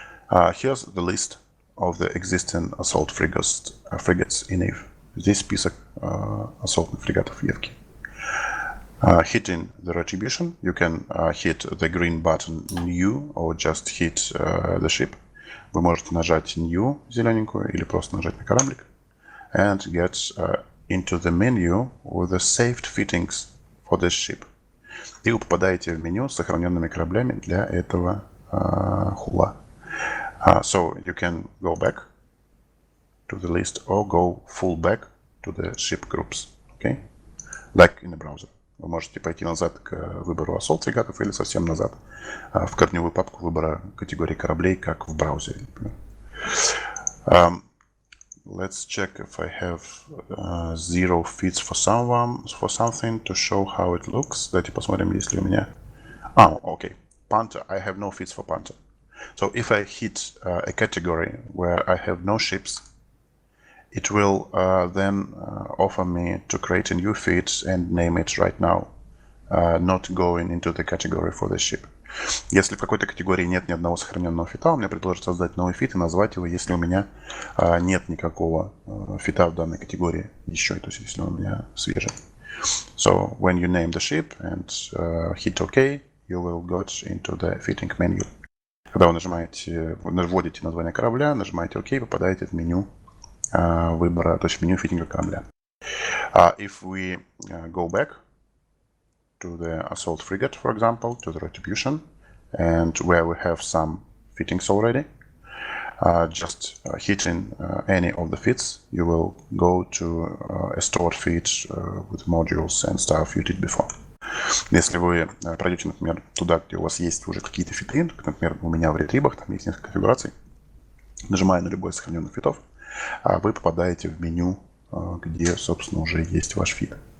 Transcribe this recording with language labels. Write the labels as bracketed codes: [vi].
[en] Here's the list of the existing assault frigates in Eve. [ru] Здесь список асsaultных фрегатов в Евке. [en] Hitting the retribution, you can hit the green button new or just hit the ship. [ru] Вы можете нажать new, зелененькую, или просто нажать на кораблик. [en] And get into the menu with the saved fittings for this ship. [ru] И вы попадаете в меню с сохраненными кораблями для этого хула. [en] So you can go back to the list or go full back to the ship groups. Okay? Like in the browser. [ru] Вы можете пойти назад к выбору assault фрегатов или совсем назад в корневую папку выбора категории кораблей, как в браузере, например. [en] Let's check if I have 0 fits for something to show how it looks. [ru] Давайте посмотрим, есть ли у меня... [en] okay. Punter. I have no fits for punter. So if I hit a category where I have no ships, it will then offer me to create a new fit and name it right now, not going into the category for the ship. [ru] Если в какой-то категории нет ни одного сохраненного фита, он мне предложит создать новый фит и назвать его, если у меня нет никакого фита в данной категории еще, то есть если он у меня свежий. [en] So when you name the ship and hit OK, you will go into the fitting menu. [ru] Когда вы вводите название корабля, нажимаете OK, попадаете в меню выбора, то есть в меню фитинга корабля. [en] If we go back to the assault frigate, for example, to the retribution, and where we have some fittings already, just hitting any of the fits, you will go to a stored fit with modules and stuff you did before. [ru] Если вы пройдете, например, туда, где у вас есть уже какие-то фиты, например, у меня в ретрибах, там есть несколько конфигураций, нажимая на любой из сохраненных фитов, вы попадаете в меню, где, собственно, уже есть ваш фит.